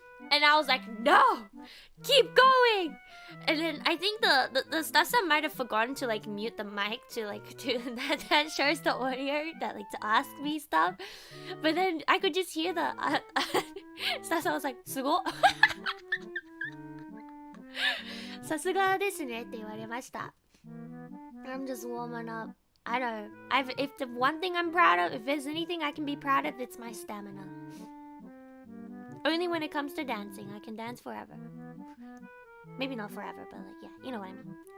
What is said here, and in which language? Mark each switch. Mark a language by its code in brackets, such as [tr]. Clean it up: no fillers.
[en] And I was like, no, keep going. And then I think the staff might have forgotten to like mute the mic to like to that shows the audio that like to ask me stuff. But then I could just hear the staff. I was like, [ja] すごっ。さすがですねって言われました。 [en] I'm just warming up. I don't. If the one thing I'm proud of, if there's anything I can be proud of, it's my stamina. Only when it comes to dancing, I can dance forever. Maybe not forever, but like, yeah, you know what I mean.